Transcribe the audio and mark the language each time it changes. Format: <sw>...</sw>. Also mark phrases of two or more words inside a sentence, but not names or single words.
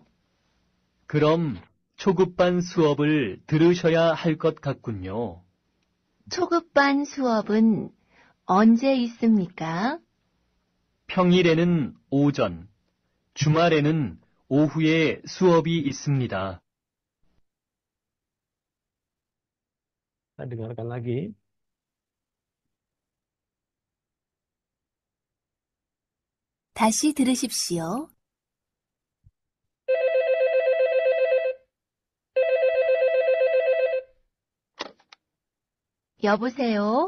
<ko>그럼 초급반 수업을 들으셔야 할 것 같군요. 초급반 수업은 언제 있습니까? 평일에는 오전, 주말에는 오후에 수업이 있습니다.</ko> <id>Kita dengarkan lagi.</id> <ko>다시 들으십시오. 여보세요?</ko>